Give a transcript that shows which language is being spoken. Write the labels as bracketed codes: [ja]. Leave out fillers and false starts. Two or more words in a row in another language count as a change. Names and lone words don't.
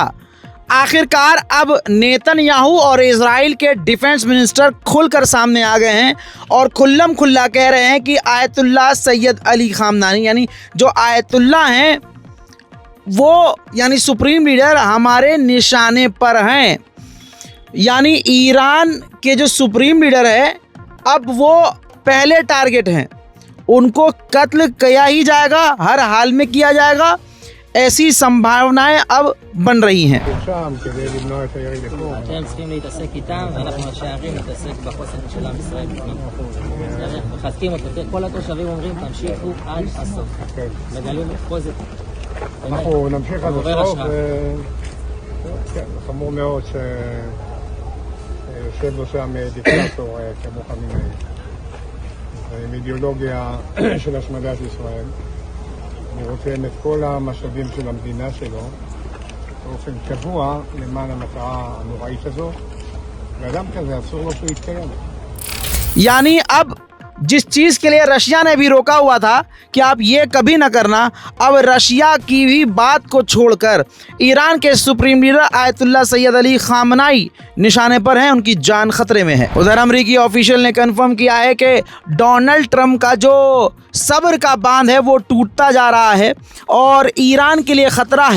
[hi] आखिरकार अब नेतन्याहू और इजराइल के [en] defense minister [hi] खुलकर सामने आ गए हैं और खुल्लम खुल्ला कह रहे हैं कि आयतुल्लाह सैयद अली खामनाई यानी जो आयतुल्लाह हैं वो यानी [en] supreme leader [hi] हमारे निशाने पर हैं। यानी ईरान के जो [en] supreme leader [hi] है अब वो पहले टारगेट हैं, उनको कत्ल किया ही जाएगा, हर हाल में किया जाएगा, ऐसी संभावनाएं अब बन रही हैं। [he] אתם צריכים להתעסק איתם, ואנחנו השערים להתעסק בחוסן של עם ישראל בפנים. מחזקים אותו, כל התושבים אומרים תמשיכו עד הסוף. מגלים חוזק. אנחנו נמשיך עד הסוף. כן, חמור מאוד שיושב לו שם דיקטטור כמו חמינאי. עם אידיאולוגיה של השמדת ישראל. אני רוצה את כל המשאבים של המדינה שלו באופן קבוע למען המטרה הנוראית הזו, ואדם כזה אסור לו שהוא יתקיים. [hi] यानी अब जिस चीज़ के लिए रशिया ने भी रोका हुआ था कि आप ये कभी ना करना, अब रशिया की भी बात को छोड़कर ईरान के [en] supreme leader [hi] आयतुल्लाह सैयद अली खामनाई निशाने पर हैं, उनकी जान खतरे में है। उधर अमरीकी ऑफिशियल ने कंफर्म किया है कि डोनाल्ड ट्रंप का जो सब्र का बांध है वो टूटता जा रहा है और ईरान के लिए ख़तरा है।